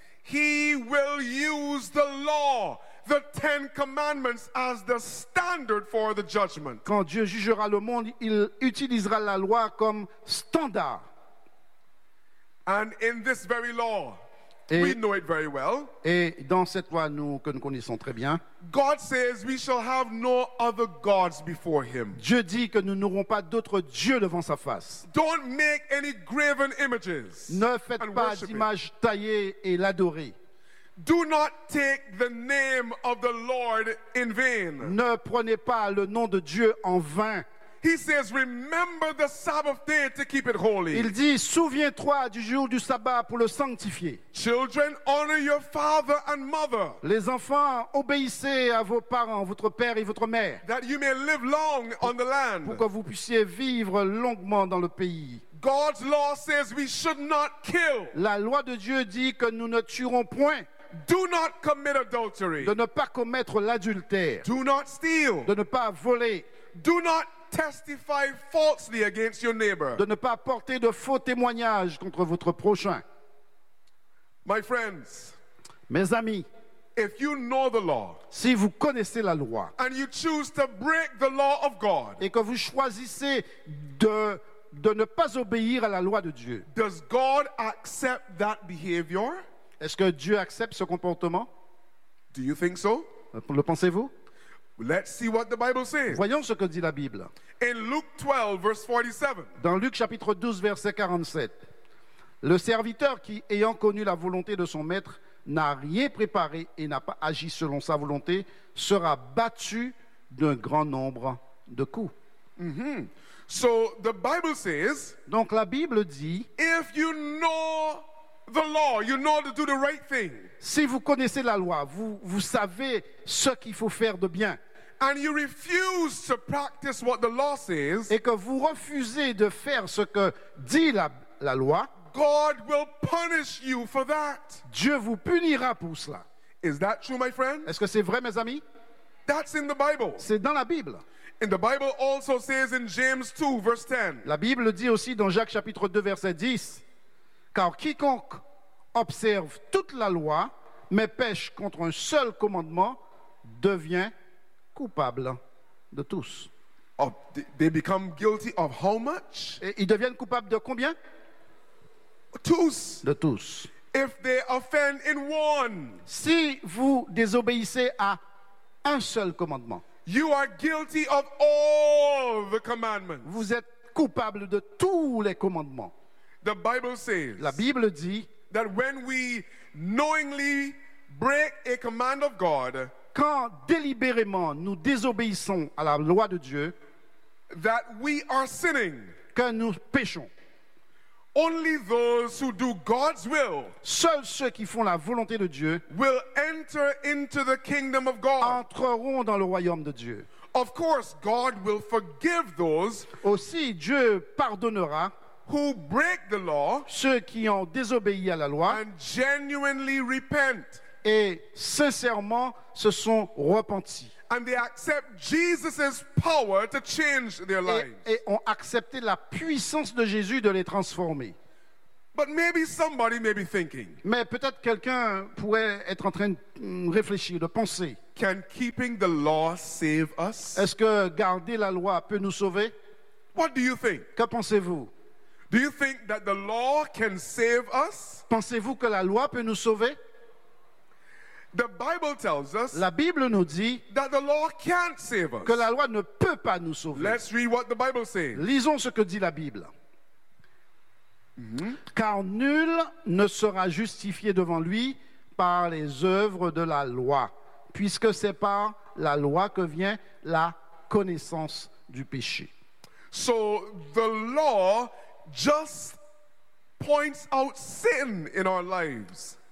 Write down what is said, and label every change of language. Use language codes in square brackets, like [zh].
[en] He will use the law, the Ten Commandments, as the standard for the judgment. [fr] Quand Dieu jugera le monde, il utilisera la loi comme standard. [en] And in this very law, et, we know it very well. [fr] Et dans cette loi nous, que nous connaissons très bien, [en] God says we shall have no other gods before him. [fr] Dieu dit que nous n'aurons pas d'autres dieux devant sa face. [en] Don't make any graven images. [fr] Ne faites [en] and [fr] pas d'images taillées et l'adorer. [en] Do not take the name of the Lord in vain. [fr] Ne prenez pas le nom de Dieu en vain. [en] He says, "Remember the Sabbath day to keep it holy." [fr] Il dit, souviens-toi du jour du sabbat pour le sanctifier. [en] Children, honor your father and mother. [fr] Les enfants, obéissez à vos parents, votre père et votre mère. [en] That you may live long on the land. [fr] Pour que vous puissiez vivre longuement dans le pays. [en] God's law says we should not kill. [fr] La loi de Dieu dit que nous ne tuerons point. [en] Do not commit adultery. [fr] De ne pas commettre l'adultère. [en] Do not steal. [fr] De ne pas voler. [en] Do not testify falsely against your neighbor. [fr] De ne pas porter de faux témoignages contre votre prochain. [en] My friends, [fr] mes amis, [en] if you know the law, [fr] si vous connaissez la loi, [en] and you choose to break the law of God, [fr] et que vous choisissez de ne pas obéir à la loi de Dieu, [en] does God accept that behavior? [fr] Est-ce que Dieu accepte ce comportement? [en] Do you think so? [fr] Le pensez-vous? [en] Let's see what the Bible says. [fr] Voyons ce que dit la Bible. [en] In Luke 12, verse 47. [fr] Dans Luc chapitre 12, verset 47. Le serviteur qui, ayant connu la volonté de son maître, n'a rien préparé et n'a pas agi selon sa volonté, sera battu d'un grand nombre de coups. [en] Mm-hmm. So the Bible says, [fr] donc la Bible dit, [en] if you know the law, you know to do the right thing. [fr] Si vous connaissez la loi, vous savez ce qu'il faut faire de bien. [en] And you refuse to practice what the law says. [fr] Et que vous refusez de faire ce que dit la loi. [en] God will punish you for that. [fr] Dieu vous punira pour cela. [en] Is that true, my friend? [fr] Est-ce que c'est vrai, mes amis? [en] That's in the Bible. [fr] C'est dans la Bible. [en] And the Bible also says in James 2, verse 10. [fr] La Bible dit aussi dans Jacques chapitre 2, verset 10. Car quiconque observe toute la loi, mais pêche contre un seul commandement, devient coupable de tous. [en] Of, they become guilty of how much? [fr] Et ils deviennent coupables de combien? Tous. De tous. [en] If they offend in one. [fr] Si vous désobéissez à un seul commandement, [en] you are guilty of all the commandments. [fr] Vous êtes coupable de tous les commandements. [en] The Bible says, [fr] la Bible dit, [en] that when we knowingly break a command of God, [fr] quand délibérément nous désobéissons à la loi de Dieu, [en] that we are sinning, [fr] que nous péchons, [en] only those who do God's will, [fr] seuls ceux qui font la volonté de Dieu, [en] will enter into the kingdom of God, [fr] entreront dans le royaume de Dieu. [en] Of course, God will forgive those, [fr] aussi Dieu pardonnera, [en] who break the law, [fr] ceux qui ont désobéi à la loi, [en] and genuinely repent, [fr] et sincèrement se sont repentis, [en] and they accept Jesus's power to change their lives, [fr] et ont accepté la puissance de Jésus de les transformer. [en] But maybe somebody may be thinking, [fr] mais peut-être quelqu'un pourrait être en train de réfléchir, de penser, [en] can keeping the law save us? [fr] Est-ce que garder la loi peut nous sauver? [en] What do you think? [fr] Que pensez-vous? [en] Do you think that the law can save us? [fr] Pensez-vous que la loi peut nous sauver? [en] The Bible tells us, [fr] la Bible nous dit, [en] that the law can't save us. [fr] Que la loi ne peut pas nous sauver. [en] Let's read what the Bible says. [fr] Lisons ce que dit la Bible. Mm-hmm. Car nul ne sera justifié devant lui par les œuvres de la loi, puisque c'est par la loi que vient la connaissance du péché. [en] So the law just points out sin in our lives.